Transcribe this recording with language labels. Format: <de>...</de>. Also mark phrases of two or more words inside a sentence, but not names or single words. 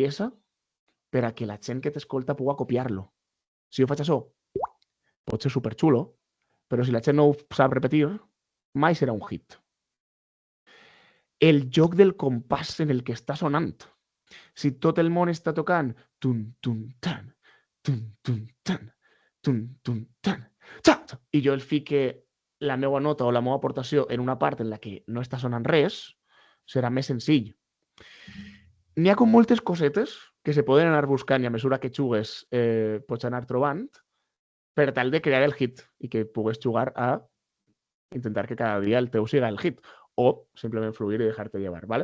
<ca>La senzillesa, per a que la gent que t'escolta pugui copiar-lo. Si jo faig això, pot ser superxulo, però si la gent no ho sap repetir, mai serà un hit. El joc del compàs en el que està sonant. Si tot el món està tocant tun, tun, tan, tun, tun, tan, tun, tun, tan, i jo el fique la meva nota o la meva aportació en una part en la que no està sonant res, serà més senzill. N'hi ha com moltes cosetes que se poden anar buscant i a mesura que jugues pots anar trobant per tal de crear el hit i que pugues jugar a intentar que cada dia el teu siga el hit o simplement fluir i deixar-te llevar, ¿vale?</ca>